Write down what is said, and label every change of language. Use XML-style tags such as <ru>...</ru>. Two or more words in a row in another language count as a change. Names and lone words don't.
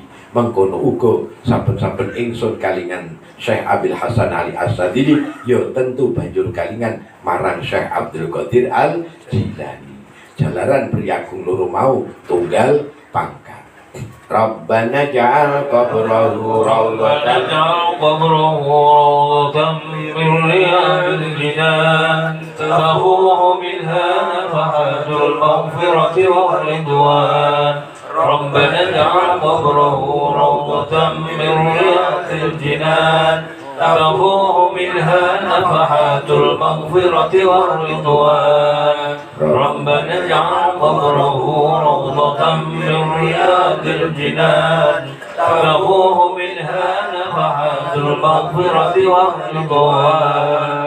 <jv>Mengkono uga saben-saben ingsun kalingan Syekh Abil Hasan Ali As-Sadili, ya tentu banjur kalingan marang Syekh Abdul Qadir Al-Jilani. Jalaran priyagung loro mau tunggal pangkat.</jv> <ar>ربنا اجعل قبره روضة من رياض الجنان تفوح منها نفحات المغفرة والرضوان ربنا اجعل قبره روضة من رياض الجنان تفوح منها نفحات المغفرة والرضوان ربنا اجعل قبره روضة من رياض الجنان تفوح منها نفحات المغفرة والرضوان.</ar>